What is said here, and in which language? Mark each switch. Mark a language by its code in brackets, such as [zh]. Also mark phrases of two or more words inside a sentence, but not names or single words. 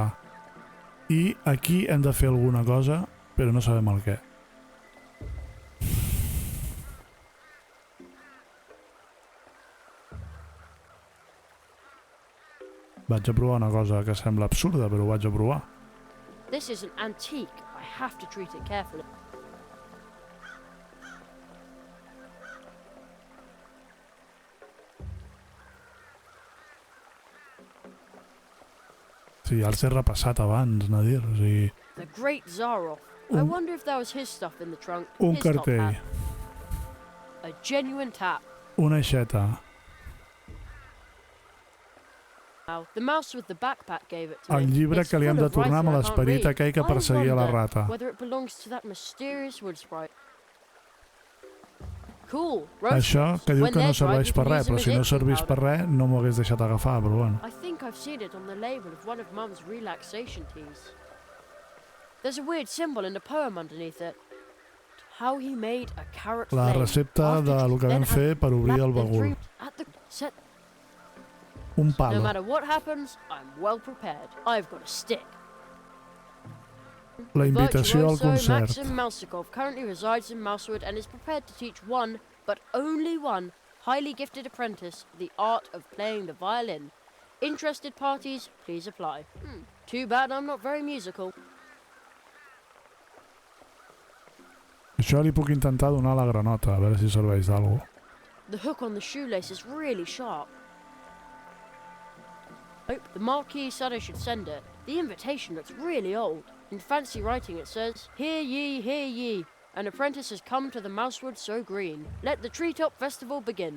[ca] I aquí hem de fer alguna cosa, però no sabem el què. Vaig a provar una cosa que sembla absurda, però ho vaig a provar. [en] This is an antique. I have to treat it carefully. [ca] Sí, ja els he repassat abans, Nadir. O sigui, [en] The Great Zaroff. I wonder if that was his stuff in the trunk. [ca] un [en] His top [ca] cartell, [en] hat. A genuine tap. [ca] una aixeta, [en] Wow. The mouse with the backpack gave it to [ca] el [en] me. [ca] llibre [en] It's [ca] que li hem [en] full [ca] de [en] of [ca] tornar amb [en] writing I [ca] l'esperit [en] can't [ca] aquell que [en] read. I [ca] perseguia la [en] wonder [ca] rata. [en] whether it belongs to that mysterious wood sprite. Cool. [ca] Això que diu que no serveix per res, però si no servís per res no m'ho hagués deixat agafar, però bueno. [en] I think I've seen it on the label of one of Mum's relaxation teas. There's a weird symbol in the poem underneath it. How he made a carrot [ca] La [en] flame. [ca] recepta de lo que vam fer per obrir el bagul. Un [en] No [ca] palo. [en] matter what happens, I'm well prepared. I've got a stick. [ca] La invitació al [en] Virtuoso concert. Maxim Mousekov currently resides in Mousewood and is prepared to teach one, but only one, highly gifted apprentice the art of playing the violin. Interested parties, please apply. Too bad I'm not very musical. [ca] Això li puc intentar donar a la granota, a veure si serveix d'algú. [en] The hook on the shoelace is really sharp. The Marquis said I should send it. The invitation looks really old. In fancy writing it says, "Hear ye, hear ye. An apprentice has come to the Mousewood so green. Let the treetop festival begin.